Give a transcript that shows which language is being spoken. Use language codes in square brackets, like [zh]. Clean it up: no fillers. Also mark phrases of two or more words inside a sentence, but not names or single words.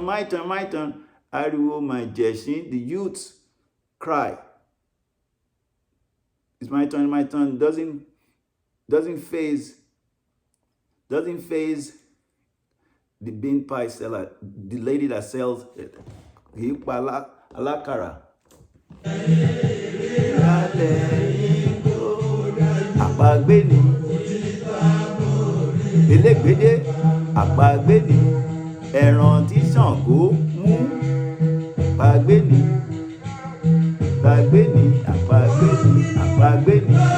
[yo] Ariwo Màjẹ̀sí, [en] the youths cry. It's my turn. Doesn't phase the bean pie seller, the lady that sells it. [yo] Alakara. Àpagbéni. Elégbédé. Àpagbéni. Ẹran tí Ṣàngó mú. Àpagbéni. Àpagbéni.